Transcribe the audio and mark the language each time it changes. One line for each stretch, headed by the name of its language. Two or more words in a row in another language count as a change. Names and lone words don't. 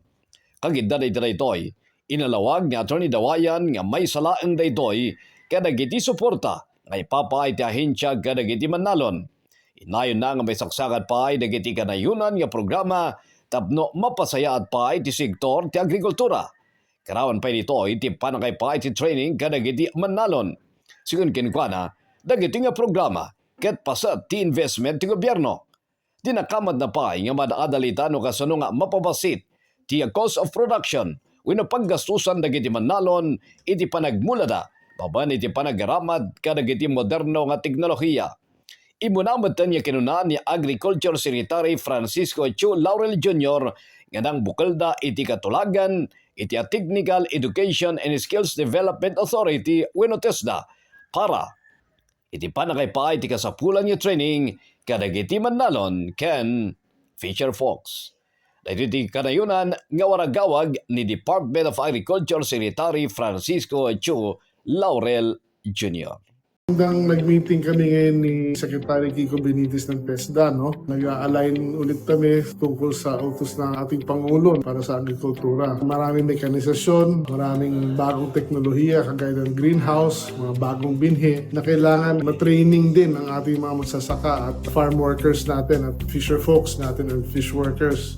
Iloko: Kagidda daytoy inalawag ni Attorney Dawayan nga may salaeng daytoy kadagiti suporta nga ipapay ti ahensya kadagiti Manalon. Inayon na nga may saksakan pa ay dagiti kanayunan nga programa tapno mapasayaat pa ay ti sektor ti agrikultura. Karawan pa nito iti panakay pa ay ti training kadagiti Manalon. Sigun kinkwana, dagiti nga programa ket pasat ti investment ti gobyerno. Dinakamad na pa ay nga madaadalita no kasano nga mapabasit ti
English: cost of production
Iloko: wenno paggastusan dagiti Manalon iti panagmulada baban iti panagaramad kadagiti moderno nga teknolohiya. Imunamatan niya kinuna ni Agriculture Secretary Francisco Chu Laurel Jr. nga nang bukelda iti katulagan iti Technical Education and Skills Development Authority wenno TESDA para iti panakay pa iti kasapulan niya training kadagiti Manalon ken
English: Fisher Folks.
Iloko: Dahil iti kanayunan nga waragawag ni Department of Agriculture Secretary Francisco Chu Laurel Jr.
Filipino: Hanggang nag-meeting kami ngayon ni Secretary Kiko Benitez ng TESDA, no? Nag-align ulit kami tungkol sa utos ng ating Pangulo para sa agrikultura. Maraming mekanisasyon, maraming bagong teknolohiya kagaya ng greenhouse, mga bagong binhi na kailangan matraining din ang ating mga magsasaka at
English: farm workers
Filipino: natin at
English: fisher folks
Filipino: natin
English: and fish workers.